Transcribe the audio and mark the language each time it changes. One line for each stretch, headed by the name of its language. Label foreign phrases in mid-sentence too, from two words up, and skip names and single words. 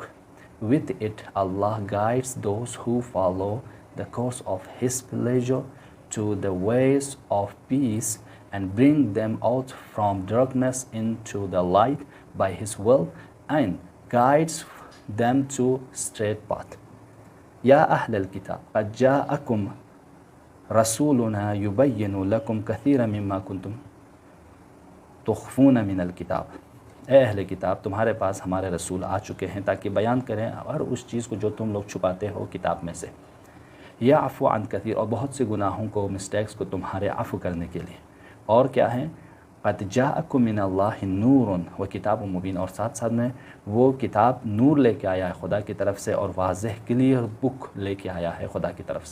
English: With it Allah guides those who follow the course of His pleasure to the ways of peace and bring them out from darkness into the light by His will and guides them to straight path.
Arabic: يا أهل الكتاب قد جاءكم رسولنا يبين لكم كثيرا مما كنتم تخفون من الكتاب۔
Urdu: اے اہل کتاب، تمہارے پاس ہمارے رسول آ چکے ہیں تاکہ بیان کریں ہر اس چیز کو جو تم لوگ چھپاتے ہو کتاب میں سے۔
Arabic: یعفو عن کثیر،
Urdu: اور بہت سے گناہوں کو، مسٹیکس کو تمہارے عفو کرنے کے لیے۔ اور کیا ہیں؟
Arabic: قد جاءکم من اللہ نور و کتاب مبین،
Urdu: اور ساتھ ساتھ میں وہ کتاب نور لے کے آیا ہے خدا کی طرف سے، اور واضح
English: clear book
Urdu: لے کے آیا ہے خدا کی طرف سے.